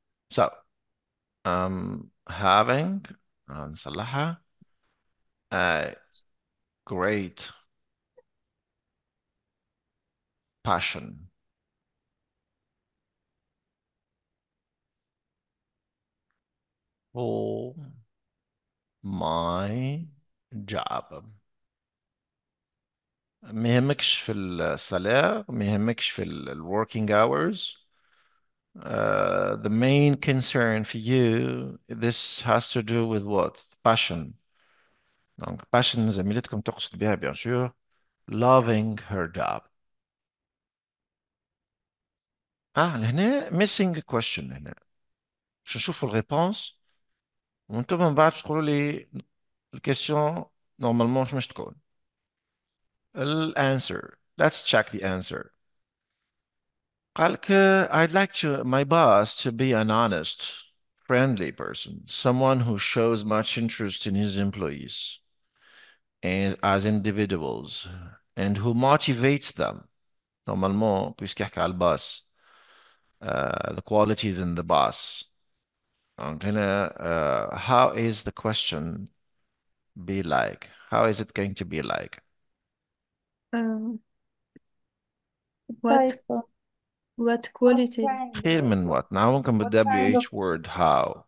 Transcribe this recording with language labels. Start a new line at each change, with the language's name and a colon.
English: So, having
Arabic: نصلحها
English: a great passion for my job.
Arabic: ما يهمكش في السالير، ما يهمكش في
English: working hours. The main concern for you, this has to do with what? Passion. Donc, passion
Arabic: زميلتكم تقصد بها
French: bien sûr
English: loving her job. لهنا missing a question هنا.
Arabic: باش نشوفوا الريبونس وانتم من بعد تقولوا لي الكيستيون نورمالمون مش تكون.
English: الانسر. Let's check the answer.
Arabic: قالك
English: I'd like my boss to be an honest, friendly person, someone who shows much interest in his employees as individuals and who motivates them.
French: Normalement, puisqu'il y a le boss, the qualities in the boss.
English: Donc, how is the question be like? How is it going to be like? Um, what type what What quality? kind
Arabic: خير من
English: what? Now
Arabic: ممكن
English: what kind of بالWH word how.